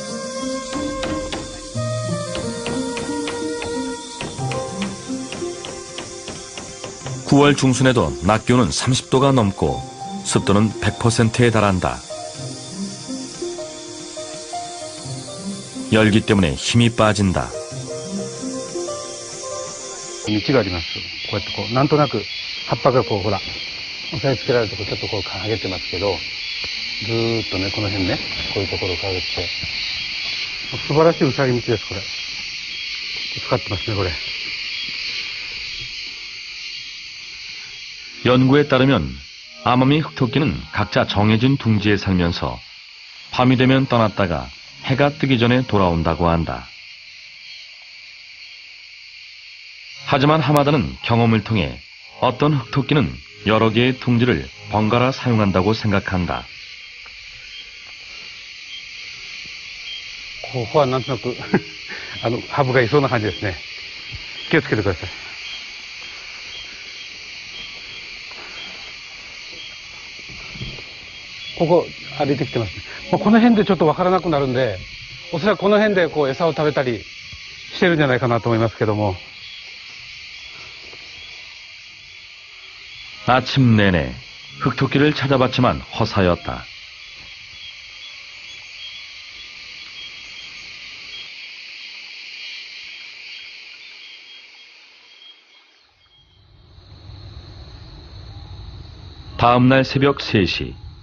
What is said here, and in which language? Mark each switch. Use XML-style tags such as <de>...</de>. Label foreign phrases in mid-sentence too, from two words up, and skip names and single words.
<ko>9월 중순에도 낮 기온은 30도가 넘고 습도는 100%에 달한다. 열기 때문에 힘이 빠진다.</ko> <ja>道があります。こうやってこう、なんとなく葉っぱがこう、ほら、押さえつけられるとこちょっとこう剥げてますけど、ずーっとね、この辺ね、こういうところをかげて、素晴らしいウサギ道です、これ。使ってますね、これ。</ja> <ko>연구에 따르면 아마미 흑토끼는 각자 정해진 둥지에 살면서 밤이 되면 떠났다가 해가 뜨기 전에 돌아온다고 한다. 하지만 하마다는 경험을 통해 어떤 흑토끼는 여러 개의 둥지를 번갈아 사용한다고 생각한다.</ko> <ja>ここはなんとなくハブがいそうな感じですね。気をつけてください。ここ歩いてきてますね。もうこの辺でちょっとわからなくなるんで、おそらくこの辺でこう餌を食べたりしてるんじゃないかなと思いますけども。</ja> <ko>아침 내내 흑토끼를 찾아봤지만 허사였다. 다음 날 새벽 3시.</ko>